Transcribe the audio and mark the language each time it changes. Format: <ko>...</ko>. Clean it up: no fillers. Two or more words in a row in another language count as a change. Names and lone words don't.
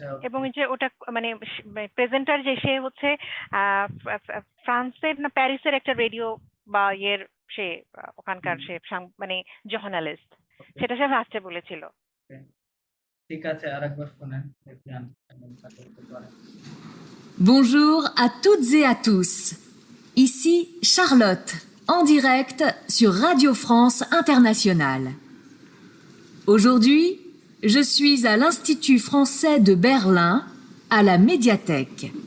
<bn>এবং এই যে ওটা মানে প্রেজেন্টার যে সে হচ্ছে ফ্রান্সের না প্যারিসের একটা রেডিও বা ইয়ের সে ওখানকার সে মানে জার্নালিস্ট, সেটা সে ফার্স্টে বলেছিল। ঠিক আছে আরেকবার শুনেন দেখি আমি কেমন করতে পারি</bn> <fr>Bonjour à toutes et à tous. Ici Charlotte, en direct sur Radio France Internationale. Aujourd'hui, je suis à l'Institut français de Berlin, à la médiathèque.</fr>